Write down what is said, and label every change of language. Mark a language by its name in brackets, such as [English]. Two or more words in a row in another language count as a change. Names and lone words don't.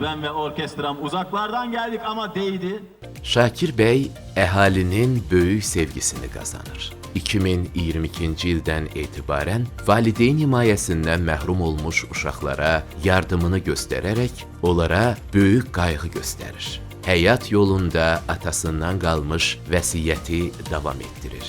[Turkish] Ben ve orkestram uzaklardan geldik ama değdi. [Azerbaijani] Şakir bəy əhalinin böyük sevgisini qazanır. 2022-ci ildən etibarən valideyn himayəsindən məhrum olmuş uşaqlara yardımını göstərərək onlara böyük qayğı göstərir. Həyat yolunda atasından qalmış vəsiyyəti davam etdirir.